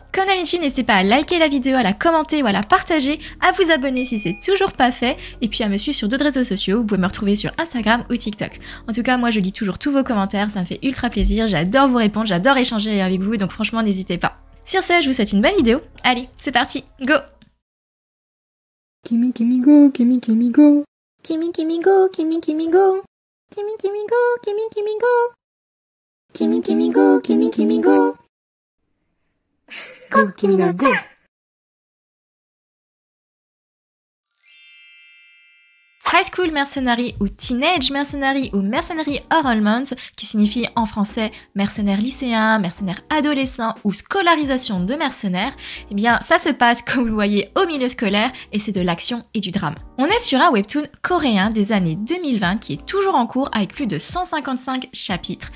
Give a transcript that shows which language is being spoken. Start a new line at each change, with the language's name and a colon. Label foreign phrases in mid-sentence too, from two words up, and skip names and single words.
French: Comme d'habitude n'hésitez pas à liker la vidéo, à la commenter ou à la partager, à vous abonner si c'est toujours pas fait et puis à me suivre sur d'autres réseaux sociaux, vous pouvez me retrouver sur Instagram ou TikTok. En tout cas moi je lis toujours tous vos commentaires, ça me fait ultra plaisir, j'adore vous répondre, j'adore échanger avec vous, donc franchement n'hésitez pas. Sur ce, je vous souhaite une bonne vidéo. Allez, c'est parti, go! Kimi Kimi go, Kimi Kimi go. Kimi Kimi go, Kimi Kimi go. Kimi Kimi go, Kimi Kimi go. Kimi Kimi go, Kimi Kimi go. Go, Kimi ga go. High School Mercenary ou Teenage Mercenary ou Mercenary Enrollment, qui signifie en français mercenaire lycéen, mercenaire adolescent ou scolarisation de mercenaires, eh bien ça se passe comme vous le voyez au milieu scolaire et c'est de l'action et du drame. On est sur un webtoon coréen des années 2020 qui est toujours en cours avec plus de 155 chapitres.